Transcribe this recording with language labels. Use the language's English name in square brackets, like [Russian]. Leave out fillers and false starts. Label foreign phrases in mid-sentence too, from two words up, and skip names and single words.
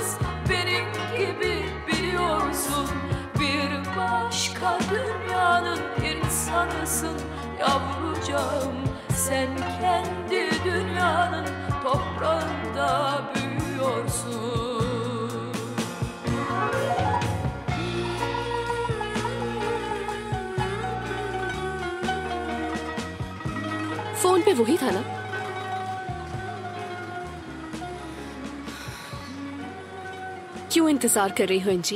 [Turkish] Benim gibi biliyorsun, yalnızsın yavrucağım. Sen kendi dünyanın toprağında büyüyorsun. [Hindi] फोन पे वही था ना? क्यों इंतजार कर रही हो इंजी?